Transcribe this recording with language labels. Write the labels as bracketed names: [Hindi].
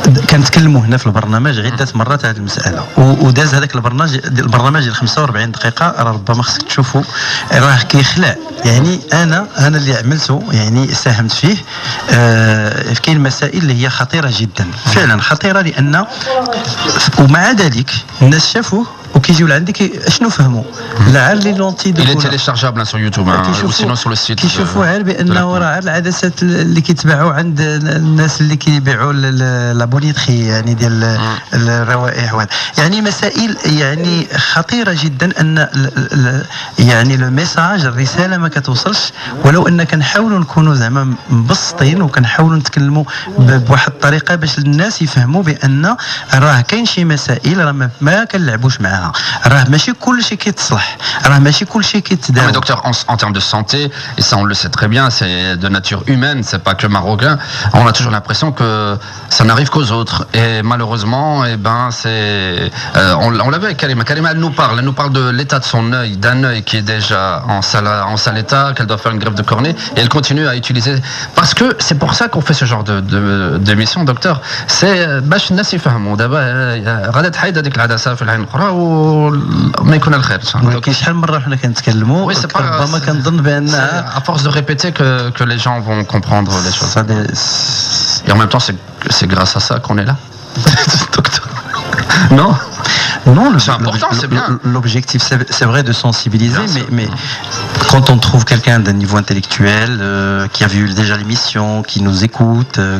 [Arabic] كنتكلموا هنا في البرنامج عده مرات هذه المساله، وداز هذاك البرنامج ديال 45 دقيقه، راه ربما خصك تشوفوا راه كيخلع. يعني انا اللي عملته يعني ساهمت فيه. كاين مسائل اللي هي خطيره جدا، فعلا خطيره، لان ومع ذلك الناس شافوه وكيجيو لعندك شنو فهموا لا لي لونتي [French] Il est téléchargeable sur YouTube ou sinon sur le site. [Arabic] كيشوفوا غير بانه راه العدسات اللي كيتباعوا عند الناس اللي كيبيعوا لابونيتري يعني ديال الروائح يعني مسائل يعني خطيره جدا ان يعني لو ميساج الرساله ما كتوصلش ولو ان كنحاولوا نكونوا زعما مبسطين وكنحاولوا نتكلموا بواحد الطريقه باش الناس يفهموا بان راه كاين شي مسائل راه ما كنلعبوش معاها راه ماشي كل شيء كيتصلح راه ماشي كل شيء كيتداول. [French] Mais docteur, en termes de santé, et ça on le sait très bien, c'est de nature humaine, c'est pas que marocain, on a toujours l'impression que ça n'arrive qu'aux autres. Et malheureusement, on l'avait avec Karima. Karima, elle nous parle de l'état de son œil, d'un œil qui est déjà en sale état, qu'elle doit faire une greffe de cornée, et elle continue à utiliser. Parce que c'est pour ça qu'on fait ce genre d'émission, docteur. [Arabic] C'est باش الناس يفهموا دابا غادا تحيد هذيك العدسه في العين الاخرى وما يكون الخير. ولكن شحال من مره حنا كنتكلموا ربما كنظن بانها [French] à force de répéter que les gens vont comprendre les choses. Et en même temps, c'est grâce à ça qu'on est là. Docteur. Non. Non, c'est important, c'est bien. L'objectif, c'est vrai de sensibiliser, mais quand on trouve quelqu'un d'un niveau intellectuel, qui a vu déjà l'émission, qui nous écoute,